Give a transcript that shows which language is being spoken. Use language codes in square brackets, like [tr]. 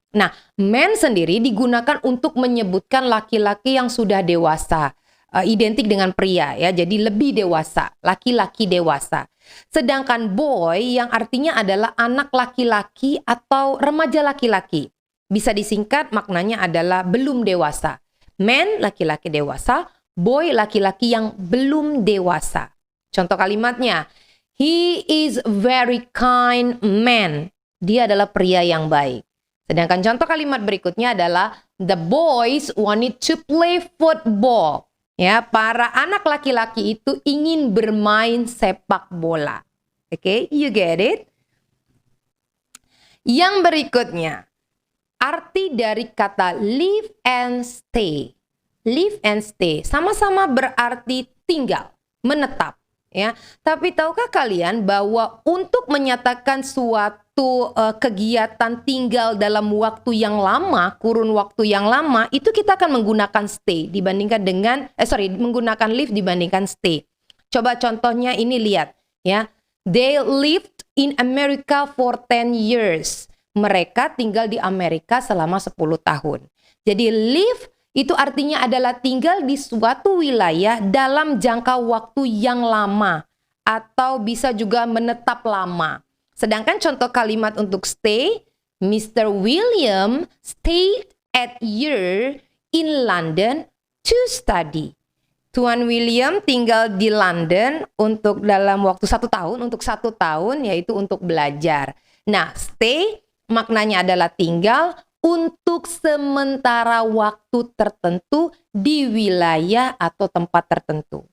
[id] Nah, man sendiri digunakan untuk menyebutkan laki-laki yang sudah dewasa, identik dengan pria ya, jadi lebih dewasa, laki-laki dewasa. Sedangkan boy yang artinya adalah anak laki-laki atau remaja laki-laki. Bisa disingkat maknanya adalah belum dewasa. Man laki-laki dewasa, boy laki-laki yang belum dewasa. [en] Contoh kalimatnya, he is very kind man. [id] Dia adalah pria yang baik. Sedangkan contoh kalimat berikutnya adalah [en] the boys wanted to play football. [id] Ya, para anak laki-laki itu ingin bermain sepak bola. Oke, [en] you get it? [id] Yang berikutnya, arti dari kata live and stay. Live and stay sama-sama berarti tinggal, menetap, ya. Tapi tahukah kalian bahwa untuk menyatakan suatu kegiatan tinggal dalam waktu yang lama, kurun waktu yang lama, itu kita akan menggunakan stay dibandingkan dengan menggunakan live dibandingkan stay. Coba contohnya ini, lihat ya. [en] They lived in America for 10 years. [id] Mereka tinggal di Amerika selama 10 tahun. Jadi live itu artinya adalah tinggal di suatu wilayah dalam jangka waktu yang lama, atau bisa juga menetap lama. Sedangkan contoh kalimat untuk stay, Mr. [en] William stayed at year in London to study. [id] Tuan William tinggal di London untuk dalam waktu 1 tahun, untuk 1 tahun, yaitu untuk belajar. Nah, stay maknanya adalah tinggal untuk sementara waktu tertentu di wilayah atau tempat tertentu.